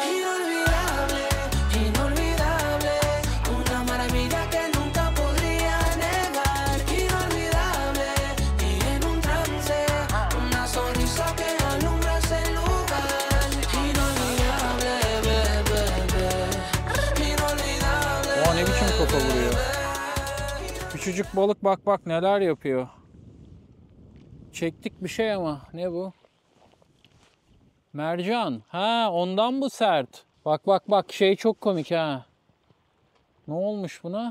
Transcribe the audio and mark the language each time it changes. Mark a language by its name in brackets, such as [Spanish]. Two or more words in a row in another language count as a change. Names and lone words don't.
[Spanish] Inolvidable, inolvidable, una maravilla que nunca podría negar. Inolvidable, y en un trance, una sonrisa que alumbra ese lugar. Inolvidable, bebé, inolvidable. [Turkish] O ne biçim kafa vuruyor. Küçücük balık bak bak neler yapıyor. Çektik bir şey ama ne bu? Mercan. Ha ondan bu sert. Bak bak bak şey çok komik ha. Ne olmuş buna?